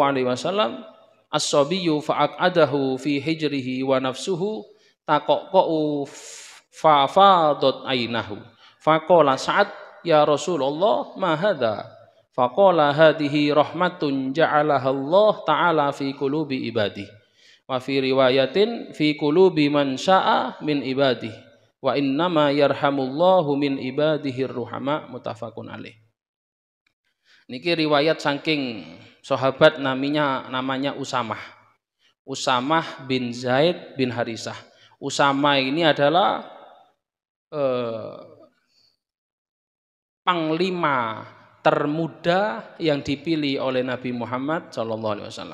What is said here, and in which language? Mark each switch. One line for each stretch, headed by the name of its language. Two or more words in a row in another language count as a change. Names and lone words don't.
Arabic: عليه وسلم الصبي فأقعده في حجره ونفسه تقعقع ففاضت عيناه فقال سعد يا رسول الله ما هذا فقال هذه رحمة جعلها الله تعالى في قلوب عباده وفي رواية في قلوب من شاء من عباده وإنما يرحم الله من عباده الرحماء متفق عليه.
Javanese: Niki riwayat saking sahabat namanya Usamah bin Zaid bin Harisah.
Indonesian: Usamah ini adalah panglima termuda yang dipilih oleh Nabi Muhammad SAW.